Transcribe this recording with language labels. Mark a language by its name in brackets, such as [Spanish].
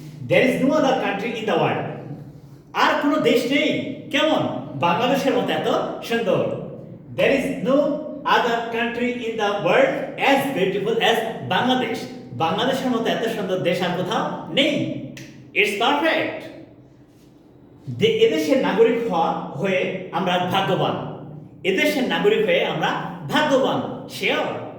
[English] there is no other country in the world, [Bangla] আর কোনো দেশ নেই কেমন বাংলাদেশের মতো এত সুন্দর। [English] there is no other country in the world as beautiful as Bangladesh. [Bangla] বাংলাদেশের মতো এত সুন্দর দেশ আর কোথাও নেই। [English] it's perfect. [Bangla] এদেশের নাগরিক হয়ে আমরা ভাগ্যবান। এদেশের নাগরিক হয়ে আমরা ভাগ্যবান, শিওর।